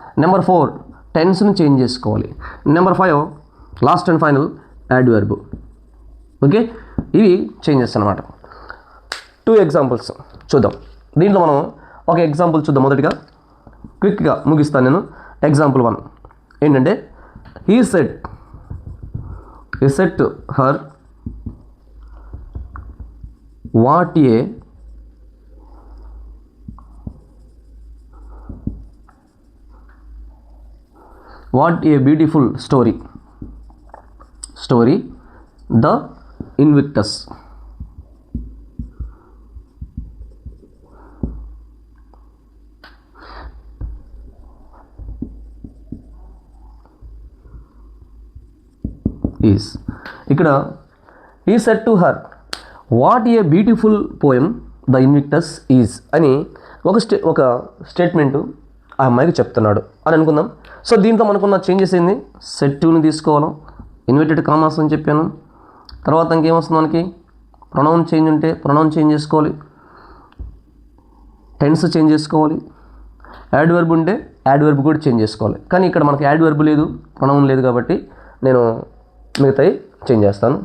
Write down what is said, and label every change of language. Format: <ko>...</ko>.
<te>Number 4 టెన్స్ని change చేసుకోవాలి. Number 5 last and final adverb. Okay, ఇవి changes అన్నమాట. 2 ఎగ్జాంపుల్స్ చూద్దాం. దీంట్లో మనం ఒక ఎగ్జాంపుల్ చూద్దాం. మొదటిగా క్విక్గా ముగిస్తాను నేను. ఎగ్జాంపుల్ 1 ఏంటంటే</te> <en>he said He said to her, what a beautiful story, the Invictus. Is ఇక్కడ he said to her, what a beautiful poem the Invictus is</en> <te>అని ఒక స్టేట్మెంటు ఆ అమ్మాయికి చెప్తున్నాడు అని అనుకుందాం. సో దీంతో మనకున్న చేంజెస్ ఏంది, సెట్ టుని తీసుకోవాలి, ఇన్వర్టెడ్ కామాస్ అని చెప్పాను. తర్వాత ఇంకేమొస్తుంది మనకి, ప్రొనౌన్ చేంజ్ ఉంటే ప్రొనౌన్ చేంజ్ చేసుకోవాలి, టెన్స్ చేంజ్ చేసుకోవాలి, యాడ్ వర్బ్ ఉంటే యాడ్ వర్బ్ కూడా చేంజ్ చేసుకోవాలి. కానీ ఇక్కడ మనకి యాడ్ వర్బ్ లేదు, ప్రొనౌన్ లేదు కాబట్టి నేను మిగతాయి చేంజ్ చేస్తాను.</te>